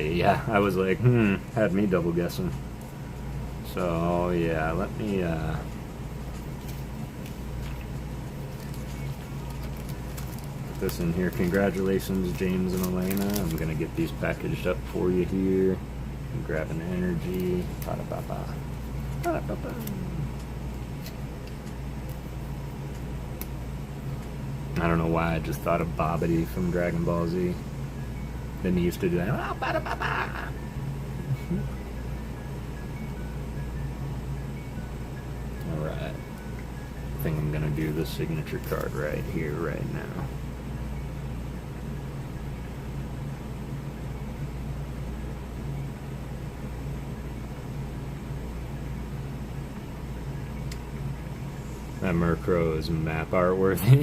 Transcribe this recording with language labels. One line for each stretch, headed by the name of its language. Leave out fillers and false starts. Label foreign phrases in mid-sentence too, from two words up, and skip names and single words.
English: Yeah, I was like, had me double guessing. So, yeah, let me, this in here. Congratulations, James and Elena. I'm gonna get these packaged up for you here. I'm grabbing energy. Pa-da-pa-pa. Pa-da-pa-pa. I don't know why I just thought of Bobbity from Dragon Ball Z. Then he used to do that. Oh, pa-da-pa-pa. Alright. I think I'm gonna do the signature card right here, right now. That Murkrow is map art worthy.